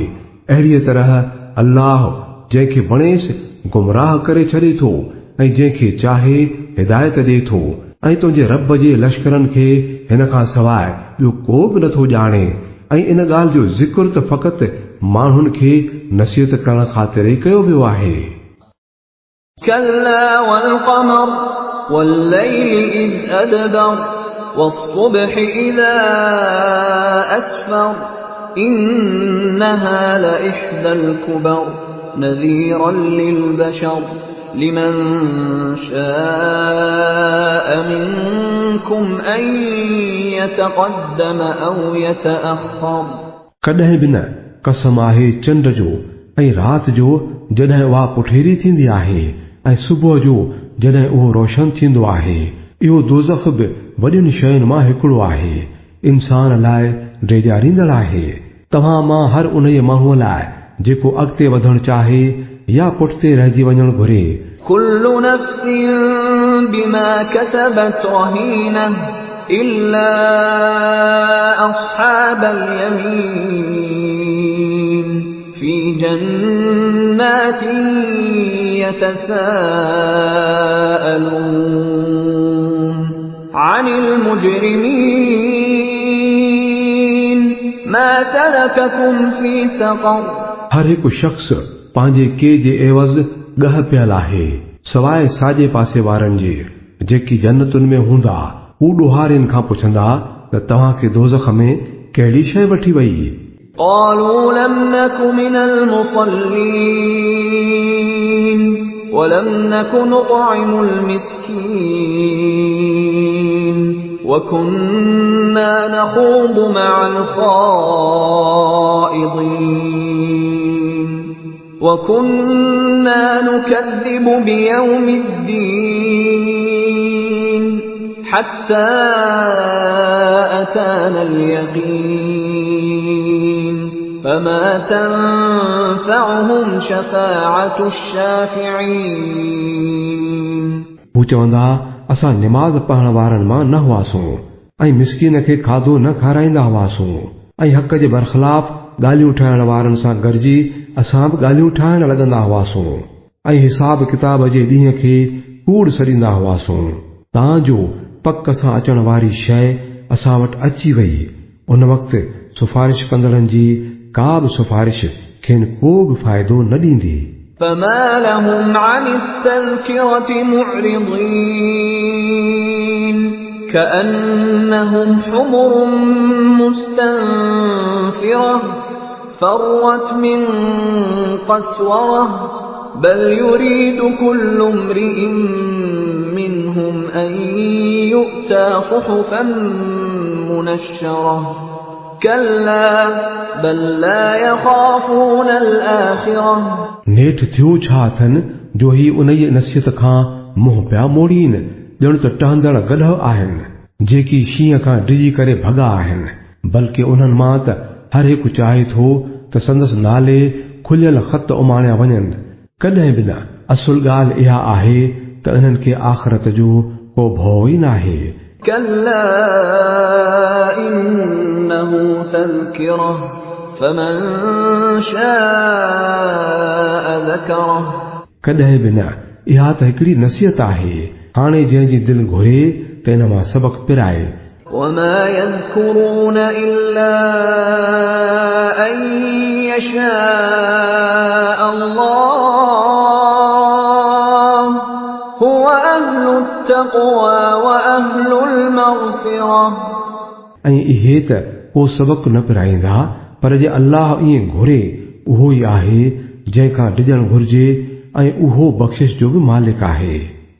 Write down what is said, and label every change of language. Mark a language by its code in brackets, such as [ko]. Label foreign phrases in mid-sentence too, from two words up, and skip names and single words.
[sd] अहिड़ीअ तरह अल्लाह जंहिंखे वणेसि गुमराह करे छॾे थो ऐं जंहिंखे चाहे हिदायत ॾे थो ऐं तुंहिंजे रब जे लश्करनि खे हिन खां सवाइ ॿियो को बि नथो ॼाणे ऐं इन ॻाल्हि जो ज़िक्र त फ़क़ति माण्हुनि खे नसीहत करण ख़ातिर ई कयो वियो आहे। [ar] كلا والقمر والليل إذ أدبر والصبح إذا أسفر إنها لإحدى الكبر نذيرا للبشر لمن شاء منكم أن يتقدم أو يتأخر [sd] कॾहिं बि न कसम आहे चंड जो ऐं राति जो जॾहिं उहा पुठेरी थींदी आहे ऐं सुबुह जो जॾहिं उहो रोशन थींदो आहे। इहो दोज़ख बि वॾियुनि शयुनि मां हिकिड़ो आहे इंसान लाइ ड्रेजारींदड़ आहे। तव्हां मां हर उन माण्हूअ लाइ जेको अॻिते वधणु चाहे या पुठिते रहिजी वञणु घुरे। [ar] كل نفس بما كسبت رهينة إلا أصحاب اليمين في جنات يتساءلون عن المجرمين ما سلككم في سقر [sd] हर हिकु शख़्स पंहिंजे के जे एवज़ ॻह पियल आहे सवाइ साॼे पासे वारनि जे जेकी जन्नतुनि में हूंदा। हू ॾोहारियुनि खां पुछंदा त तव्हांखे दोज़ख में कहिड़ी शइ वठी वई। [ar] قالوا لم نك من المصلين ولم نك نطعم المسكين وكنا نخوض مع الخائضين وكنا نكذب بيوم الدين حتى أتانا اليقين فما تنفعهم شفاعة الشافعين [sd] हू चवंदा असां निमाज़ पढ़ण वारनि मां न हुआसूं ऐं मिसकीन खे खाधो न खाराईंदा हुआसूं ऐं हक़ जे बरख़िलाफ़ ॻाल्हियूं ठाहिण वारनि सां गॾिजी असां बि ॻाल्हियूं ठाहिण लॻंदा हुआसूं ऐं हिसाब किताब जे ॾींहं खे कूड़ सॾींदा हुआसूं। तव्हांजो पक सां अचण वारी शइ असां वटि अची वई। उन वक़्तु सिफारिश कंदड़नि जी का बि सिफारिश खेनि को बि फ़ाइदो न ॾींदी। [ar] فما لهم عن التذكرة معرضين كأنهم حمر مستنفرة فرت من قسورة بل يريد كل امرئ منهم أن يؤتى صحفا منشرة كلا بل لا يخافون الآخرة [sd] नेठि थियो छा अथनि जो ही उन जी नसीहत खां मुंहुं पिया मोड़ीनि ॼण त टहंदड़ गॾह आहिनि जेकी शींहं खां डिॼी करे भॻा आहिनि बल्कि उन्हनि मां त हर हिकु चाहे थो त संदसि नाले खुलियल ख़त उमाणिया वञनि। कॾहिं बि न असुल ॻाल्हि इहा आहे त इन्हनि खे आख़िरत जो को भउ ई न आहे। [ar] كلا إنه تذكرة فمن شاء ذكره [sd] कॾहिं बि न इहा त हिकिड़ी नसीहत आहे हाणे जंहिंजी दिलि घुरे त इन मां सबक़ पिराए। [ar] وما يذكرون إلا أن يشاء الله هو أهل التقوى وأهل المغفرة [sd] ऐं इहे त को सबक़ न पिराईंदा पर जे अल्लाह ईअं घुरे उहो ई आहे जंहिंखां डिॼणु घुर्जे ऐं उहो बख़्शिश जो बि मालिक आहे।